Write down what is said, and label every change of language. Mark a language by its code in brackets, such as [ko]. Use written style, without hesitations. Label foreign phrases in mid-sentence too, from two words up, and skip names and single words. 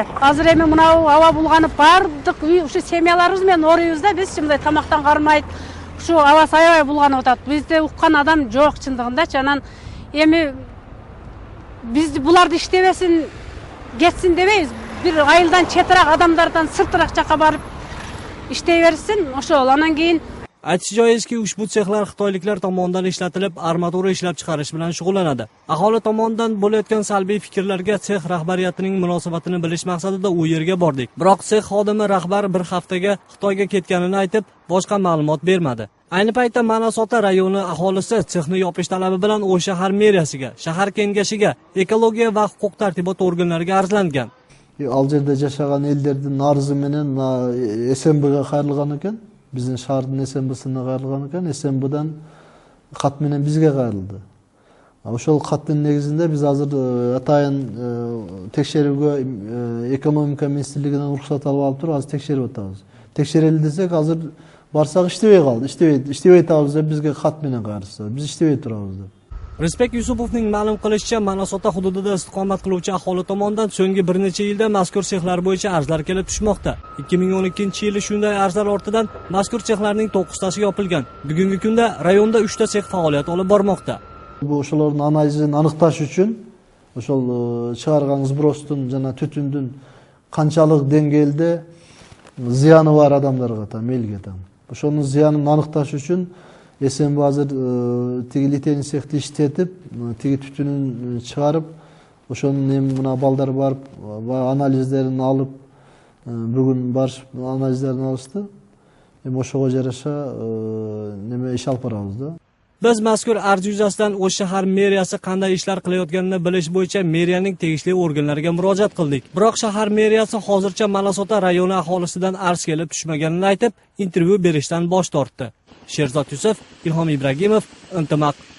[ky] Азыр эми мынау аба булганып бардык ушу семьяларыбыз менен орuyбузда, биз мындай тамактан кармайт. Ушу абасы аябай булганып атат. Бизде уккан адам жок чындыгындачы. Анан эми биз буларды иштебесин, кетсин дебейбиз. Бир айылдан четирак адамдардан сыртыраак жака барып иштей берсин, ошол. Анан кийин [uz] Aytish joizki, ushbu sexlar xitoyliklar tomonidan ishlatilib, armatura ishlab chiqarish bilan shug'ullanadi. Aholi tomonidan bo'layotgan salbiy fikrlarga sex rahbariyatining munosabatini bilish maqsadida u yerga bordik. Biroq sex xodimi rahbar bir haftaga Xitoyga ketganini aytib, boshqa ma'lumot bermadi. Ayni paytda Manasota rayoni aholisi sexni yopish talabi bilan O'sh shahar meriyasiga, shahar kengashiga, ekologiya va huquq tartibot organlariga arzlangan. [ky] Ал жерде жашаган элдердин арызы менен СМБга кайрылган экен. Биздин шаардын СМБсына кайрылган экен. СМБдан кат менен бизге кайрылды. Ошол каттын негизинде биз азыр атайын текшерүүгө экономика министрлигинен уруксат алып туруп, азыр текшерип атабыз. Текшерели десек, азыр барсак иштебей калды. Иштебей атабыз деп бизге кат менен кайрышты. Биз иштебей турабыз деп. [uz] Rizbek Yusupovning ma'lum qilishicha, Manasota hududida istiqomat qiluvchi aholi tomonidan so'nggi bir necha yilda mazkur sexlar bo'yicha arzlar kelib tushmoqda. 2012-yili shunday arzlar ortidan mazkur sexlarning 9tasi yopilgan. Bugungi kunda rayonda 3ta sex faoliyat olib bormoqda. [ky] Bu ошолордун анализин аныкташ үчүн ошол чыгарган сбростун жана түтүндүн канчалык деңгээлде зыяны бар адамдарга элге ошонун зыянын аныкташ үчүн СМБ азыр тиги литейный цехти иштетип, тиги түтүнүн чыгарып, ошонун эми мына балдар барып, анализдерин алып, бүгүн барып анализдерин алышты. Эми ошого жараша неме иш алып барабыз да. [uz] Biz mazkur arz yuzasidan O'sh shahar meriyasi qanday ishlar qilayotganini bilish bo'yicha meriyaning tegishli organlariga murojaat qildik. Biroq shahar meriyasi hozircha Manasota rayoni aholisidan arz kelib tushmaganini aytib, intervyu berishdan bosh tortdi. Sherzod Yusuf, Ilhom Ibragimov, Intimaq.